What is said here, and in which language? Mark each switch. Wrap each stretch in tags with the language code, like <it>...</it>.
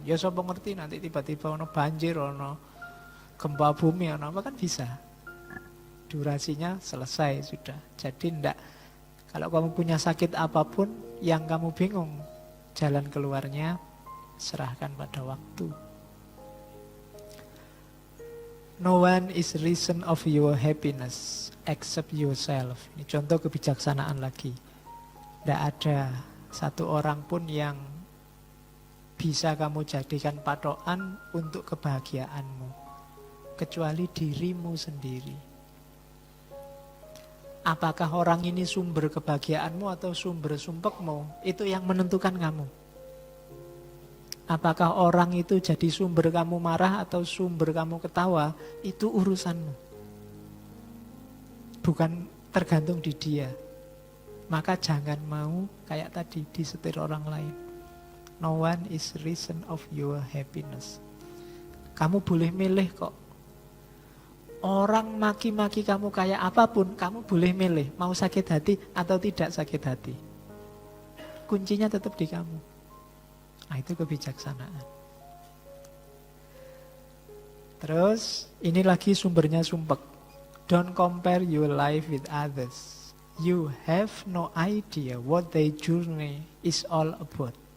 <id>Ya</id> <jv>sapa ngerti</jv> <id>nanti tiba-tiba ono banjir, ono gempa bumi, ono apa kan bisa. Durasinya selesai sudah, jadi ndak. Kalau kamu punya sakit apapun yang kamu bingung jalan keluarnya, serahkan pada waktu.</id> <en>No one is reason of your happiness except yourself.</en> <id>Ini contoh kebijaksanaan lagi. Tidak ada satu orang pun yang bisa kamu jadikan patokan untuk kebahagiaanmu kecuali dirimu sendiri. Apakah orang ini sumber kebahagiaanmu atau sumber sumpekmu? Itu yang menentukan kamu. Apakah orang itu jadi sumber kamu marah atau sumber kamu ketawa? Itu urusanmu. Bukan tergantung di dia. Maka jangan mau kayak tadi disetir orang lain.</id> <en>No one is reason of your happiness.</en> <id>Kamu boleh milih kok. Orang maki-maki kamu kayak apapun, kamu boleh milih mau sakit hati atau tidak sakit hati. Kuncinya tetap di kamu. Nah, itu kebijaksanaan. Terus, ini lagi sumbernya sumpek.</id> <en>Don't compare your life with others. You have no idea what their journey is all about.</en>